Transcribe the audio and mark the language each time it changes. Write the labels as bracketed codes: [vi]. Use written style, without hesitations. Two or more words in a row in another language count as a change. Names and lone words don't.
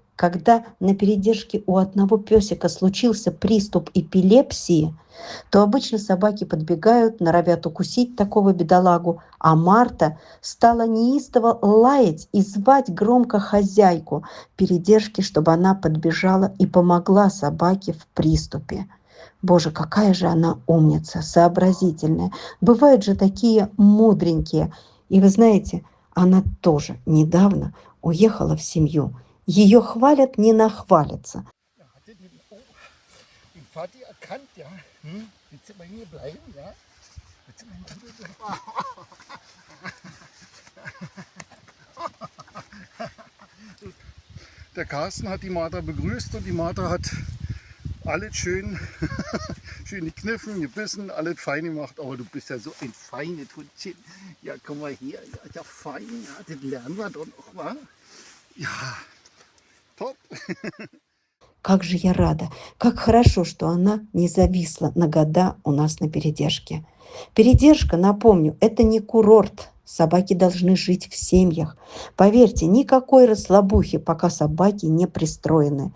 [ru] Когда на передержке у одного песика случился приступ эпилепсии, то обычно собаки подбегают, норовят укусить такого бедолагу, а Марта стала неистово лаять и звать громко хозяйку передержки, чтобы она подбежала и помогла собаке в приступе. Боже, какая же она умница, сообразительная. Бывают же такие мудренькие. И вы знаете, она тоже недавно уехала в семью. Ее хвалят, не нахвалятся. [de] Vati erkannt, ja. Willst du bei mir bleiben, ja? Willst du bei mir bleiben? Der Carsten hat die Martha begrüßt und die Martha hat alles schön gekniffen, gebissen, alles fein gemacht. Aber du bist ja so ein feines Hundchen. Ja, komm mal her. Ja, fein. Ja, das lernen wir doch noch, wa? Ja, top. [ru] Как же я рада, как хорошо, что она не зависла на года у нас на передержке. Передержка, напомню, это не курорт. Собаки должны жить в семьях. Поверьте, никакой расслабухи, пока собаки не пристроены.